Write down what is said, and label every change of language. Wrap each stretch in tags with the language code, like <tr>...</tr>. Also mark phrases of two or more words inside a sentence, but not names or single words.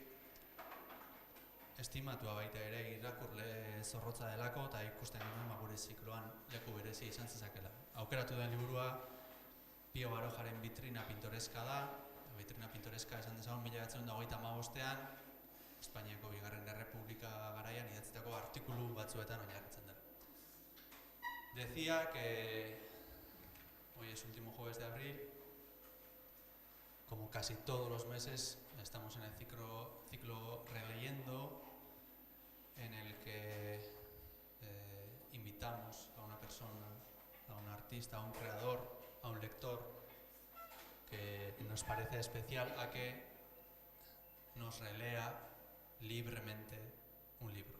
<eu>Estimatua baita ere irakurle zorrotza delako eta ikusten genuen gure zikloan leku berezi izan zezakela. Aukeratu den liburua Pio Barojaren Bitrina Pintoreska da. Bitrina Pintoreska esan dezagun 1925ean Espainiako Bigarren Errepublika garaian idatzitako artikulu batzuetan oinarritzen dela.</eu> <es>Decía que hoy es último jueves de abril. Como casi todos los meses, estamos en el ciclo releyendo, en el que invitamos a una persona, a un artista, a un creador, a un lector, que nos parece especial a que nos relea libremente un libro.</es>